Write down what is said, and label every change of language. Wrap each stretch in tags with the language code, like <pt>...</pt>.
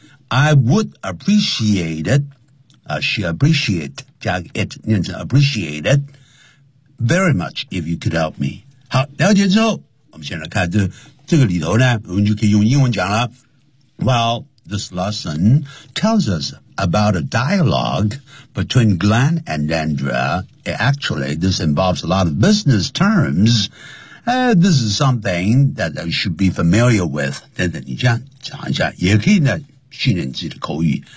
<en>I would appreciate it, she appreciate, 加 it, 念成 appreciate it, very much, if you could help me.</en> <zh>好了解之后我们先来看这个里头呢我们就可以用英文讲了。</zh> <en>Well, this lesson tells us about a dialogue between Glenn and Andrea. Actually, this involves a lot of business terms,this is something that you should be familiar with.</en> <zh>等等，你这样讲一下，也可以呢训练自己的口语。</zh>